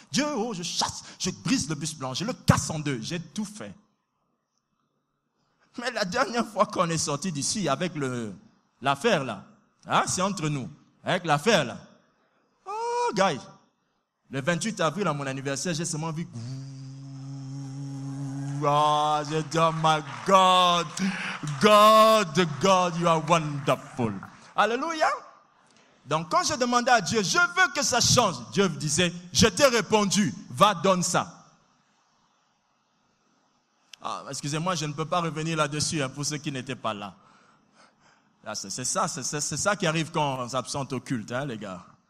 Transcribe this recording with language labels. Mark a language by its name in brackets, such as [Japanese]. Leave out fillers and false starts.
[French] Dieu, oh, je brise le bus blanc, je le casse en deux, j'ai tout fait. Mais la dernière fois qu'on est sorti d'ici avec l'affaire là, hein, c'est entre nous, avec l'affaire là. [English] Oh, guys, [French] le 28 avril à mon anniversaire, j'ai seulement vu... Oh, j'ai dit, [English] oh my God, God, you are wonderful. [French] Alléluia. Donc quand je demandais à Dieu, je veux que ça change, Dieu me disait, je t'ai répondu, va, donne ça. Ah, excusez-moi, je ne peux pas revenir là-dessus hein, pour ceux qui n'étaient pas là. Là c'est ça qui arrive quand on s'absente au culte, hein, les gars.